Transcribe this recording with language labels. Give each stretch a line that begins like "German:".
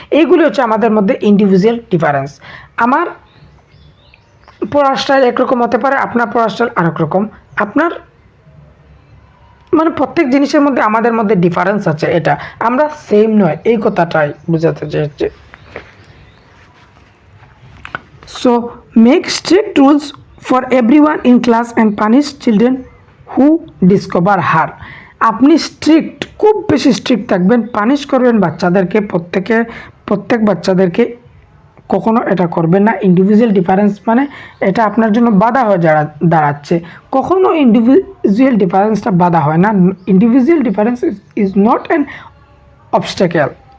Bangla: এইগুলি হচ্ছে আমাদের মধ্যে ইন্ডিভিজুয়াল ডিফারেন্স। আমার পড়ার স্টাইল একরকম হতে পারে, আপনার পড়ার স্টাইল আরেক রকম। আপনার মানে প্রত্যেক জিনিসের মধ্যে আমাদের মধ্যে ডিফারেন্স আছে, এটা আমরা সেম নয়, এই কথাটাই বোঝাতে চাইছে।
English: So make strict rules for everyone in class and punish children who discover her.
Bangla: আপনি স্ট্রিক্ট, খুব বেশি স্ট্রিক্ট থাকবেন, পানিশ করবেন বাচ্চাদেরকে, প্রত্যেক বাচ্চাদেরকে। কখনো এটা করবেন না। ইন্ডিভিজুয়াল ডিফারেন্স মানে এটা আপনার জন্য বাধা হয়ে দাঁড়াচ্ছে। কখনো ইন্ডিভিজুয়াল ডিফারেন্সটা বাধা হয় না।
English: Individual difference is not an obstacle.